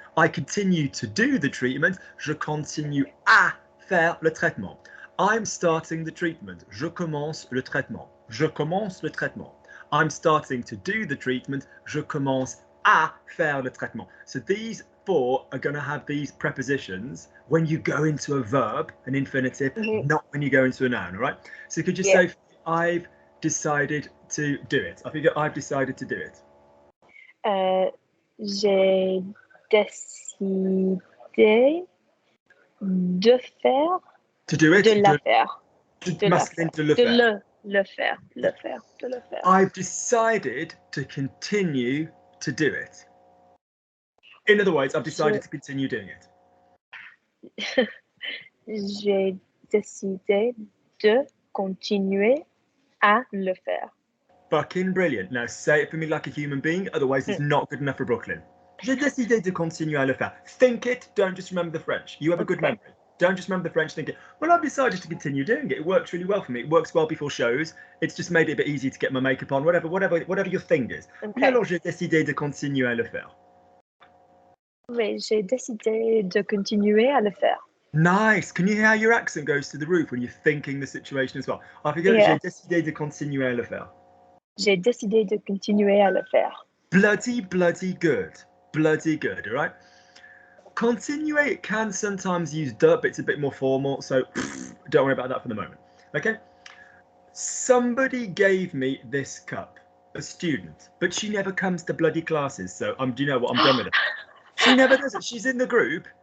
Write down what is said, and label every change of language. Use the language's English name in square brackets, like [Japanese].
[English] I continue to do the treatment. [French] Je continue à faire le traitement. [English] I'm starting the treatment. [French] Je commence le traitement. Je commence le traitement. [English] I'm starting to do the treatment. [French] Je commence à faire le traitement. [English] So these four are going to have these prepositions when you go into a verb, an infinitive, not when you go into a noun, all right? So could you say, I've decided to do it? I think I've decided to do it. [French] J'ai décidé de faire. [English] To do it? [French] De la faire. De masculine, de le faire. Le faire. [English] I've decided to continue to do it. In other words, I've decided to continue doing it. [French] J'ai décidé de continuer à le faire. [English] Fucking brilliant. Now say it for me like a human being, otherwise it's not good enough for Brooklyn. [French] J'ai décidé de continuer à le faire. [English] Think it, don't just remember the French. You have a good memory. Don't just remember the French thinking, well, I've decided to continue doing it. It works really well for me. It works well before shows. It's just made it a bit easier to get my makeup on, whatever your thing is. Okay. [French] Alors, j'ai décidé de continuer à le faire. Oui, j'ai décidé de continuer à le faire. [English] Nice. Can you hear how your accent goes to the roof when you're thinking the situation as well? I forget. [French] J'ai décidé de continuer à le faire. J'ai décidé de continuer à le faire. [English] Bloody good. Bloody good, all right? Continuate can sometimes use de, but it's a bit more formal, so don't worry about that for the moment. Okay? Somebody gave me this cup, a student, but she never comes to bloody classes, so do you know what? I'm done with it. She never does it. She's in the group.